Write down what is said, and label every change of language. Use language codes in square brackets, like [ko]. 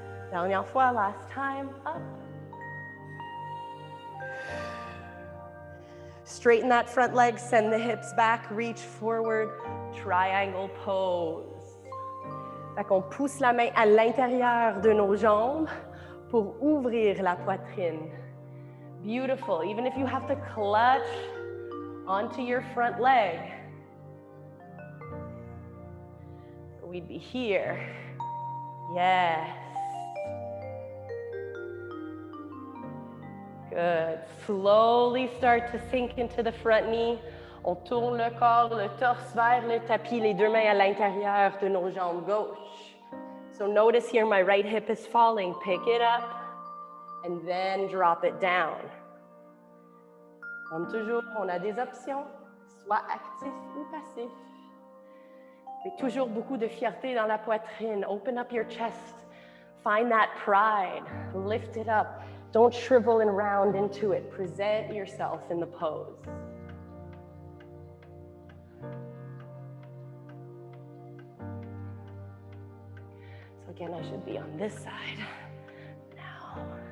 [fr] Dernière fois, [en] last time, up. Straighten that front leg, send the hips back, reach forward, triangle pose. [fr] Fait qu'on pousse la main à l'intérieur de nos jambes pour ouvrir la poitrine. [en] Beautiful. Even if you have to clutch onto your front leg. So we'd be here. Yes. Good. Slowly start to sink into the front knee. [fr] On tourne le corps, le torse vers le tapis, les deux mains à l'intérieur de nos jambes gauches. [en] So notice here my right hip is falling. Pick it up and then drop it down. [fr] Comme toujours, on a des options, soit actif ou passif. Mais toujours beaucoup de fierté dans la poitrine. [en] Open up your chest. Find that pride. Lift it up. Don't shrivel and round into it. Present yourself in the pose. So again, I should be on this side now.